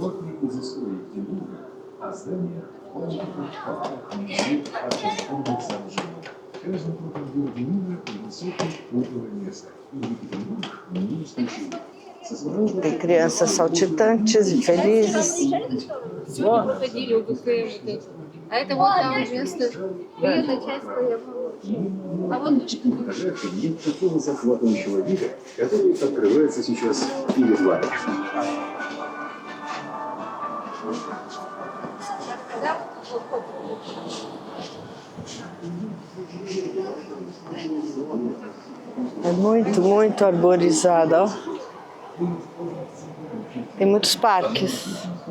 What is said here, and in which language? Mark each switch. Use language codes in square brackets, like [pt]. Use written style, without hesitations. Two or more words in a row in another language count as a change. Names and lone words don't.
[pt] Tem crianças saltitantes e felizes. [ru] А это вот там вместо этой части. А вот нет такого захватывающего вида, который открывается сейчас перед вами. [pt] É muito arborizada, ó. Tem muitos parques.